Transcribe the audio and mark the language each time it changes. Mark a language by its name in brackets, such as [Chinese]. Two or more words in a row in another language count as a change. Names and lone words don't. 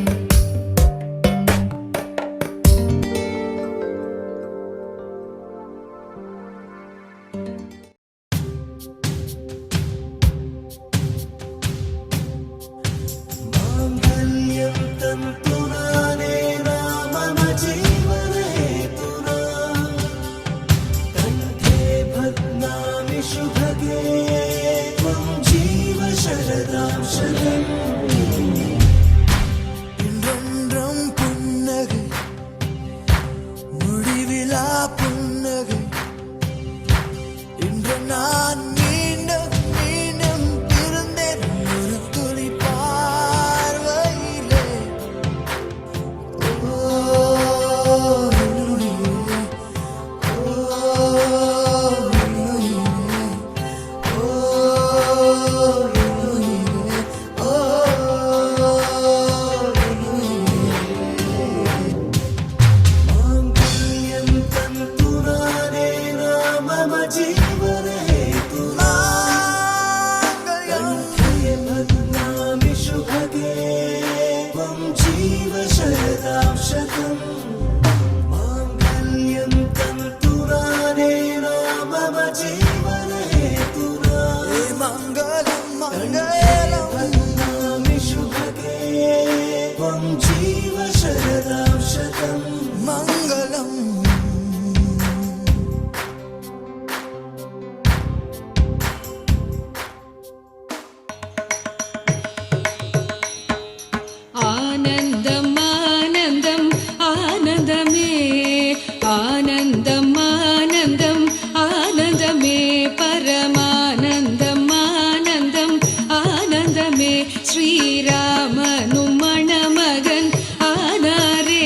[Sanskrit] माङ्गल्यं तन्तुनानेन मम जीवनहेतुना कण्ठे बध्नामि शुभगे त्वं जीव शरदां शतम् [Tamil] இன்றென்றும் புன்னகை முடிவிலா புன்னகை இன்று நான் மீண்டும் மீண்டும் பிறந்தேன் ஒரு துளி பார்வையிலே ஓ என்னுயிரே, ஓ என்னுயிரே, ஓ என்னுயிரே, ஓ [Sanskrit] माङ्गल्यं तन्तुनानेन मम जीवनहेतुना कण्ठे बध्नामि शुभगे त्वं जीव शरदां शतम् माङ्गल्यं तन्तुनानेन मम जीवनहेतुना मङ्गलं मङ्गलं बध्नामि शुभगे त्वं जीव शरदां शतम् मङ्गलम् [Tamil] ஆனந்தம் ஆனந்தம் ஆனந்தமே ஆனந்தம் ஆனந்தம் ஆனந்தமே பரமானந்தம் ஆனந்தம் ஆனந்தமே ஸ்ரீராமனும் மணமகன் ஆனாரே